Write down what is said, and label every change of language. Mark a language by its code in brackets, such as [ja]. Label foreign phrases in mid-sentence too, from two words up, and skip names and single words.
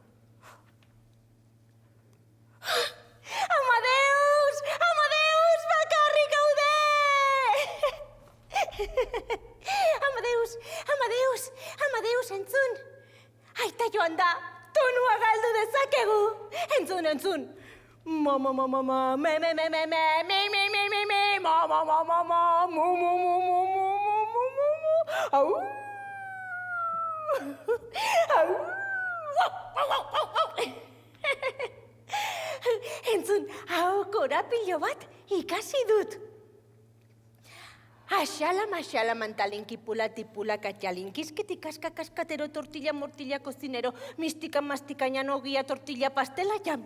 [eu] Amadeus! Amadeus! Bakarrik gaude! Amadeus! Amadeus! Amadeus, entzun! Aita joan da, tonua galdu dezakegu! Entzun, entzun! Ma ma ma ma ma, me me me me me, me me me me me, ma ma ma ma ma, mu mu mu mu mu mu mu mu mu, au! Au! Entzun, hau korapilo bat ikasi dut. Axala, maxala, mantalinki, pula, tipula, katxalinkiskiti, kaska, kaskatero, tortilla, mortilla, cocinero, mistika, mastika, ñanogia, tortilla, pastela, jam.